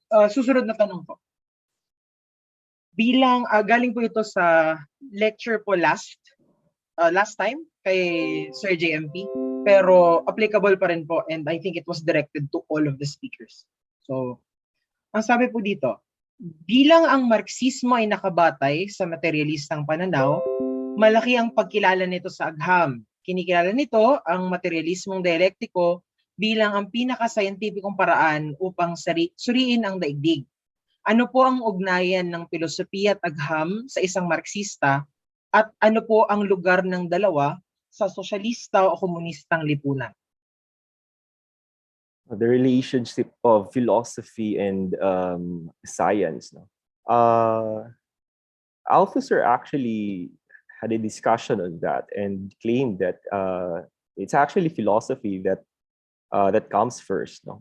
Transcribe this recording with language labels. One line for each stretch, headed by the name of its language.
Filipino: Susunod na tanong po. Bilang galing po ito sa lecture po last time kay Sir JMP. pero applicable pa rin po,
English: and I think it was directed to all of the speakers.
Filipino: So, ang sabi po dito, bilang ang Marxismo ay nakabatay sa materialistang pananaw, malaki ang pagkilala nito sa agham. Kinikilala nito ang materialismong dialektiko bilang ang pinaka-scientificong paraan upang suriin ang daigdig. Ano po ang ugnayan ng filosofiya at agham sa isang Marxista at ano po ang lugar ng dalawa sa sosyalista o komunistang lipunan?
English: The relationship of philosophy and science. No? Althusser actually had a discussion on that and claimed that it's actually philosophy that that comes first, no?